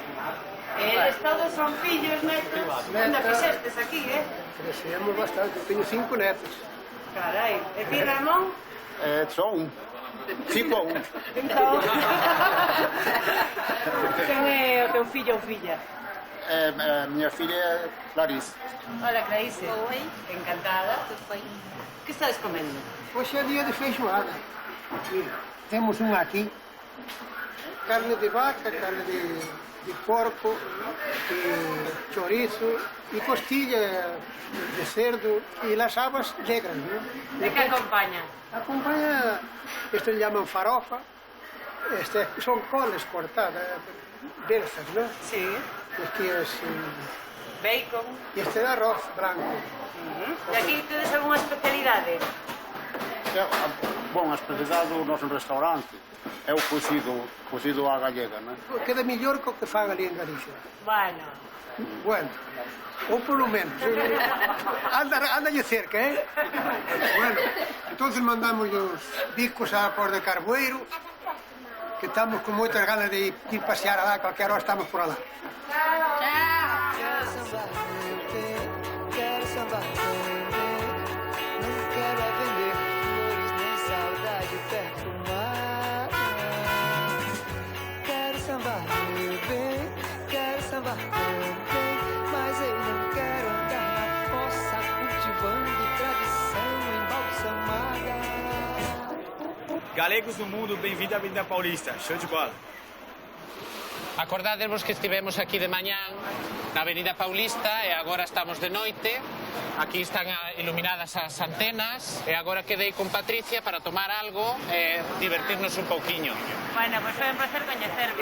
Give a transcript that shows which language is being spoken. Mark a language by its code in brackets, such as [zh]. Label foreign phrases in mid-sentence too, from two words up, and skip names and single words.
[gl] Eles todos son fillos, netos. Ainda fixestes aquí, Crecemos bastante, eu teño 5 netos. Carai, e ti, Ramón? Só un. 5 a 1. Entón... Quen é o teu fillo ou filla? [pt] Minha filha é Clarice. [gl] Hola, Clarice. [pt] Oi. Encantada. Tudo bem? O que estás comendo? [gl] Hoxe é día de feijoada. Temos unha aquí. [es] Carne de vaca, carne de porco, chorizo e costilla de cerdo e las habas negras, ¿no? [gl] De que acompaña? [es] Acompaña, esto le llaman farofa, son coles cortadas, berzas, ¿no? Sí. Aquí es bacon. [gl] E este é arroz branco. E aquí tedes algunha especialidade? Bom, a especialidade do noso restaurante é o cozido á gallega, non? Queda mellor que o que fan ali en Galicia. Bueno, ou polo menos. [es] Ándalle cerca, [gl] Bueno, entonces mandamos os bicos a por de Carboeiro, que estamos con moitas ganas de ir pasear alá, calquera hora estamos por alá. [pt] Quero samba, quero samba, não quero vender flores nem saudade perfumar. Quero samba, meu bem, quero samba, meu bem, mas eu não quero andar na fossa cultivando tradição embalsamada. Galegos do mundo, bem-vindo à Avenida Paulista. Show de bola. [gl] Acordádevos que estivemos aquí de mañán na Avenida Paulista e agora estamos de noite. Aquí están iluminadas as antenas e agora quedei con Patricia para tomar algo e divertirnos un pouquiño. Bueno, pois foi un placer coñecervos.